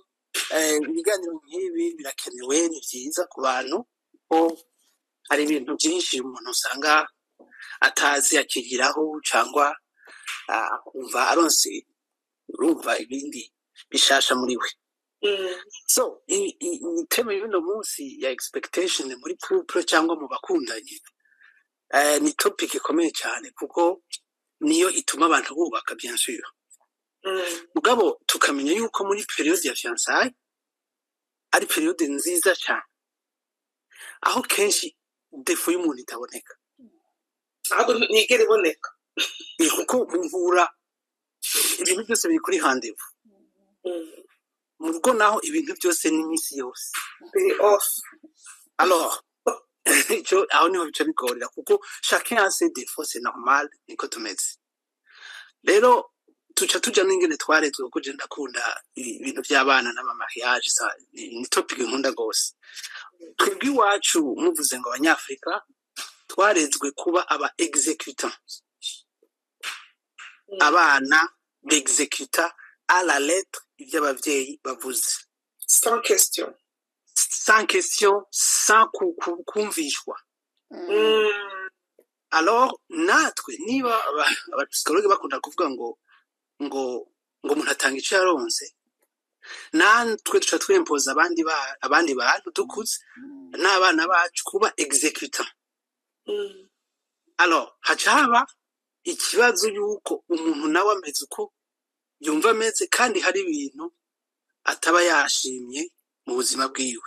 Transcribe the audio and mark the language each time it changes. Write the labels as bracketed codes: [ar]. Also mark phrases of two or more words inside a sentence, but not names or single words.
[rn] Ibiganiro nk'ibi birakenewe, ni byiza ku bantu ko hari ibintu byinshi umuntu usanga atazi akigiraho, cyangwa akumva aronse urumva ibindi bishasha muri we. So iteme y'uno munsi ya expectation muri couple cyangwa mu bakundanye, ni topic ikomeye cyane kuko niyo ituma abantu bubaka [fr] bien sûr. [rn] Mugabo tukamenya yuko muri periode ya fiançailles ari periode nziza cyane, aho kenshi defo y'umuntu itaboneka, ahubwo ntigera iboneka, kuko mvura ibintu byose biri kuri rendez-vous. Mu rugo naho ibintu byose ni iminsi yose biri off. Alors icyo aho niho bica bigorera, kuko [fr] chacun a ses défauts, c'est normal, [rn] niko tumeze. Rero tuca tuja n'ingene twarezwe, kuko je ndakunda ibintu by'abana n'amamariage, ni topic nkunda gose. Twebwe iwacu muvuze ngo abanyafrika twarezwe kuba aba exécutants, abana b'exécuta [fr] à la lettre [rn] ibyo abavyeyi bavuze, [fr] sans question, [rn] sans kumvishwa. Alors natwe niba abapsikologe bakunda kuvuga ngo umuntu atanga icyo yaronse, natwe duca twempoza abandi bantu dukuze n'abana bacu kuba exécutant. Alors haca haba ikibazo yuko umuntu nawe ameze uko yumva ameze, kandi hari ibintu ataba yashimye mu buzima bwiwe.